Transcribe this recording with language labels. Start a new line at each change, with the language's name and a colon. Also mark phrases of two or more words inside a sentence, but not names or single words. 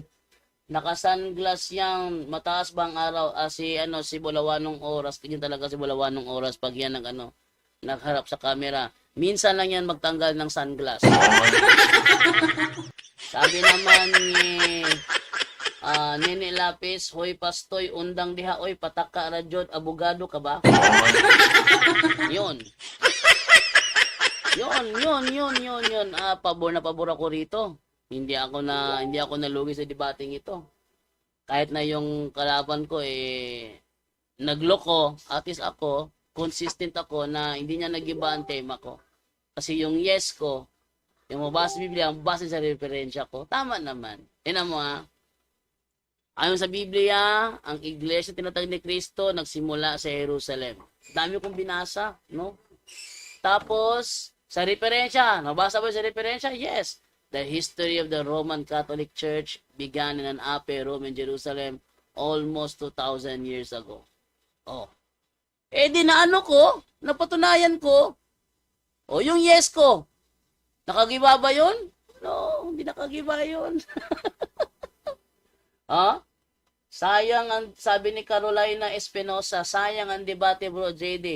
Filipino: Naka-sunglass yan, mataas ba ang araw? Si Bulawanong Oras, ganyan talaga si Bulawanong Oras pag yan nagharap sa camera. Minsan lang yan magtanggal ng sunglass. Sabi naman ni Nene Lapis,
Cebuano: hoy pastoy, undang diha, oy pataka radyod,
Filipino: abogado ka ba? Yun. Pabor na pabor ako rito. Hindi ako nalugi sa debating ito. Kahit na yung kalaban ko nagloko,
English: at least
Filipino: ako, consistent ako na hindi niya nagiba ang tema ko. Kasi yung yes ko, yung mabasa sa Biblia, mabasa sa referensya ko, tama naman. Tingnan mo ayon sa Biblia, ang iglesia tinatag ni Kristo nagsimula sa Jerusalem. Dami kong binasa, no? Tapos, sa referensya, nabasa ba sa referensya?
English: Yes. The history of the Roman Catholic Church began in an upper Roman Jerusalem almost 2,000 years ago.
Filipino: Oh. Di napatunayan ko. O, yung yes ko. Nakagiba ba yun? No, hindi nakagiba yun. Sayang ang, sabi ni Carolina Espinosa, sayang ang debate bro JD.